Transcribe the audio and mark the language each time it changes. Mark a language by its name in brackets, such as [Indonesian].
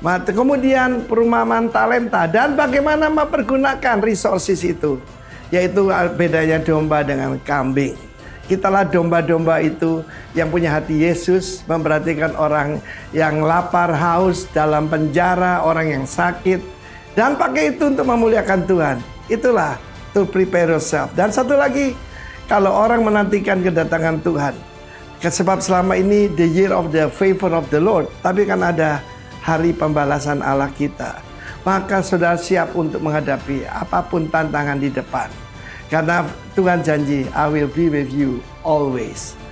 [Indonesian] Kemudian perumahan talenta dan bagaimana mempergunakan resources itu. Yaitu bedanya domba dengan kambing. Kitalah domba-domba itu yang punya hati Yesus, memperhatikan orang yang lapar, haus, dalam penjara, orang yang sakit. Dan pakai itu untuk memuliakan Tuhan. Itulah [English] to prepare yourself. [Indonesian] Dan satu lagi, kalau orang menantikan kedatangan Tuhan. Sebab selama ini [English] the year of the favor of the Lord. [Indonesian] Tapi kan ada hari pembalasan Allah kita. Maka saudara siap untuk menghadapi apapun tantangan di depan. Karena Tuhan janji, [English] I will be with you always.